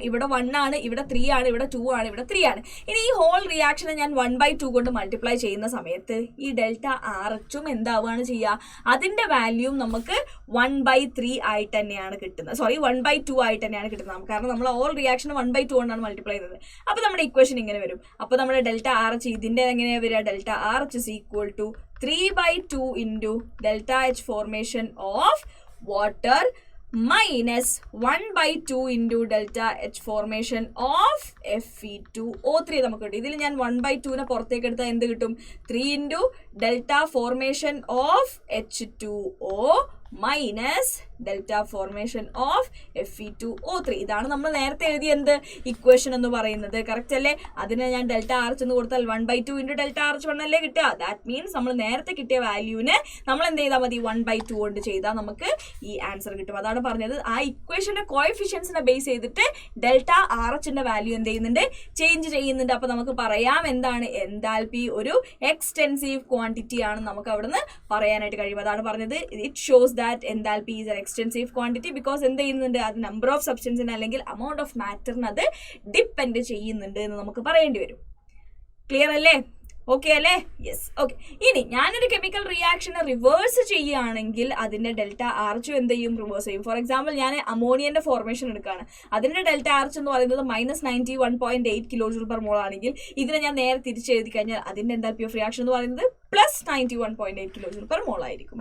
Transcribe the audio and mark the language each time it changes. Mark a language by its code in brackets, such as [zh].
[ml] ഇവിടെ 1 ആണ്, ഇവിടെ 3 ആണ്, ഇവിടെ 2 ആണ്, ഇവിടെ 3 ആണ്. ഇനി ഈ ഹോൾ റിയാക്ഷനെ ഞാൻ 1/2 കൊണ്ട് മൾട്ടിപ്ലൈ ചെയ്യുന്ന സമയത്ത് ഈ ഡെൽറ്റ ആർച്ചും എന്താവുകയാണ് ചെയ്യുക? അതിന്റെ വാല്യൂ നമുക്ക് 1/3 ആയിട്ട് തന്നെയാണ് കിട്ടുന്നത്. 1/2 ആയിട്ട് തന്നെയാണ് കിട്ടുന്നത്. കാരണം നമ്മൾ ഹോൾ റിയാക്ഷൻ 1/2 കൊണ്ടാണ് മൾട്ടിപ്ലൈ ചെയ്യുന്നത്. അപ്പൊ നമ്മുടെ ഇക്വേഷൻ ഇങ്ങനെ വരും. അപ്പൊ നമ്മുടെ ഡെൽറ്റ ആർച്ച് ഇതിന്റെ എങ്ങനെയാ വരിക? [en] delta H is equal to 3/2 into delta H formation of water minus 1/2 into delta H formation of Fe2O3 [ml] നമുക്ക് കിട്ടും. ഇതിൽ ഞാൻ 1/2 പുറത്തേക്ക് എടുത്താൽ എന്ത് കിട്ടും? [en] 3 into delta formation of H2O minus delta formation of Fe2O3. [ml] ഇതാണ് നമ്മൾ നേരത്തെ എഴുതിയ എന്ത് ഇക്വേഷൻ എന്ന് പറയുന്നത്. കറക്റ്റ് അല്ലേ? അതിനെ ഞാൻ ഡെൽറ്റ ആർച്ച് എന്ന് കൊടുത്താൽ 1/2 into ഡെൽറ്റ ആർച്ച് 1 അല്ലേ കിട്ടുക? ദാറ്റ് മീൻസ് നമ്മൾ നേരത്തെ കിട്ടിയ വാല്യൂവിന് നമ്മൾ എന്ത് ചെയ്താൽ മതി? 1/2 കൊണ്ട് ചെയ്താൽ നമുക്ക് ഈ ആൻസർ കിട്ടും. അതാണ് പറഞ്ഞത്. ആ ഇക്വേഷന്റെ കോഎഫിഷ്യൻസിനെ ബേസ് ചെയ്തിട്ട് ഡെൽറ്റ ആർച്ചിന്റെ വാല്യൂ എന്ത് ചെയ്യുന്നുണ്ട്? ചേഞ്ച് ചെയ്യുന്നുണ്ട്. അപ്പൊ നമുക്ക് പറയാം എന്താണ്? എൻതാൽപ്പി ഒരു എക്സ്റ്റെൻസീവ് ക്വാണ്ടിറ്റി ആണ് നമുക്ക് അവിടുന്ന് പറയാനായിട്ട് കഴിയും. അതാണ് പറഞ്ഞത്. [en] it shows that enthalpy is an extensive quantity because [ml] എന്ത് ചെയ്യുന്നുണ്ട്? അത് നമ്പർ ഓഫ് സബ്സ്റ്റൻസിന് അല്ലെങ്കിൽ അമൗണ്ട് ഓഫ് മാറ്ററിന് അത് ഡിപ്പെൻഡ് ചെയ്യുന്നുണ്ട് എന്ന് നമുക്ക് പറയേണ്ടി വരും. ക്ലിയർ അല്ലേ? ഓക്കെ അല്ലേ? യെസ്. ഓക്കെ. ഇനി ഞാനൊരു കെമിക്കൽ റിയാക്ഷനെ റിവേഴ്സ് ചെയ്യുകയാണെങ്കിൽ അതിന്റെ ഡെൽറ്റ ആർച്ചും എന്ത് ചെയ്യും? റിവേഴ്സ് ചെയ്യും. ഫോർ എക്സാമ്പിൾ ഞാൻ അമോണിയന്റെ ഫോർമേഷൻ എടുക്കുകയാണ്. അതിന്റെ ഡെൽറ്റ ആർച്ച് എന്ന് പറയുന്നത് -91.8 kJ/mol ആണെങ്കിൽ ഇതിനെ ഞാൻ നേരെ തിരിച്ചെഴുതി കഴിഞ്ഞാൽ അതിന്റെ എൻതാൽപ്പി ഓഫ് റിയാക്ഷൻ എന്ന് പറയുന്നത് +91.8 kJ/mol ആയിരിക്കും.